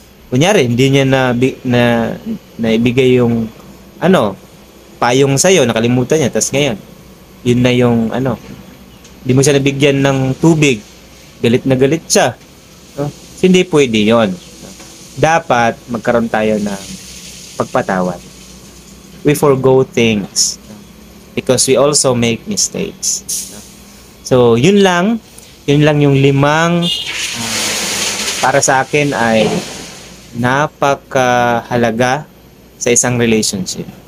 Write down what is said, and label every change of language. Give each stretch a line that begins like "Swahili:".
Filipino: Kunyari, hindi niya na ibigay yung payong sa'yo, nakalimutan niya, tapos ngayon, yun na yung hindi mo siya nabigyan ng tubig, galit na galit siya. No? So, hindi pwede yon. Dapat magkaroon tayo ng pagpatawad.
English: We forgo things because we also make mistakes.
Filipino: So, yun lang yung 5 para sa akin ay napakahalaga sa isang relationship.